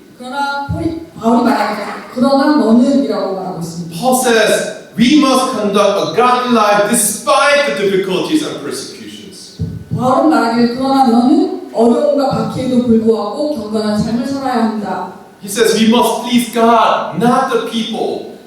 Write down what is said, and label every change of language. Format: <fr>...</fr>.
<ko>그러나 바울이 말하는 그러나 너는이라고 말하고 있습니다.</ko> <en>Paul says, "We must conduct a godly life despite the difficulties and persecutions."</en> <ko>바울은 말하기를 그러나 너는 어려움과 박해에도 불구하고 경건한 삶을 살아야 한다.</ko> <en>He says, "We must please God, not the people."</en>